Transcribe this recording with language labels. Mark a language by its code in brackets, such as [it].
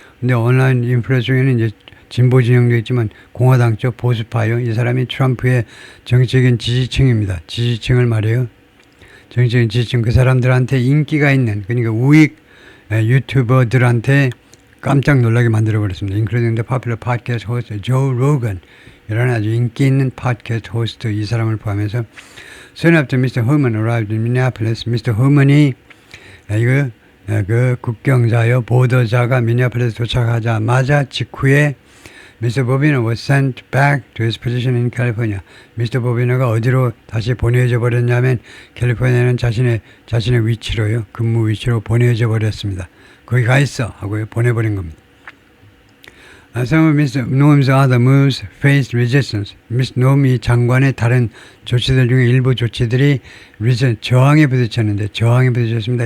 [ko] 근데 온라인 인플루언서 중에는 이제 진보 진영도 있지만 공화당 쪽 보수파요. 이 사람이 트럼프의 정치적인 지지층입니다. 지지층을 말해요. 정치적인 지지층 그 사람들한테 인기가 있는 그러니까 우익 유튜버들한테 깜짝 놀라게 만들어버렸습니다. [en] Including the popular podcast host Joe Rogan. [ko] 이런 아주 인기 있는 팟캐스트 호스트 이 사람을 포함해서 [en] Soon after Mr. Herman arrived in Minneapolis, Mr. [ko] Herman이 그 국경자요 보도자가 미니애폴리스 도착하자마자 직후에 Mr. [en] Bobino was sent back to his position in California. Mr. [ko] Bobino가 어디로 다시 보내져 버렸냐면 캘리포니아는 자신의 위치로요 근무 위치로 보내져 버렸습니다. 거기 가 있어 하고 보내버린 겁니다. [en] Some of Mr. Noem's other moves faced resistance. Mr. [ko] Noem 장관의 다른 조치들 중에 일부 조치들이 저항에 부딪혔습니다.